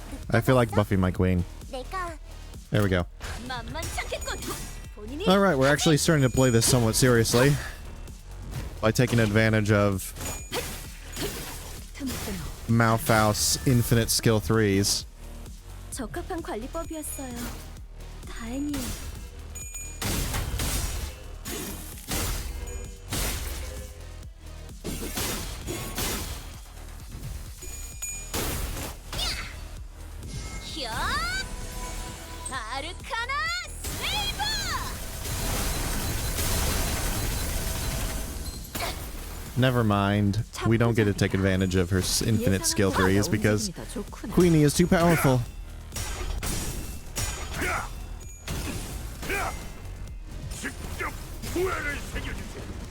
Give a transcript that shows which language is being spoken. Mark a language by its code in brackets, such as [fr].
[en] I feel like Buffy my queen. [ko] 내가 [en] There we go. [ko] 만만치 않겠군. 본인이 [en] Alright, we're actually starting to play this somewhat seriously. By taking advantage of Malphau's infinite skill 3s. [ko] 적합한 관리법이었어요. 다행이에요. 야! 아르카나 세이버! [en] Never mind. We don't get to take advantage of her infinite skill 3s because Queenie is too powerful. [ko] 직접 후회를 새겨주세요.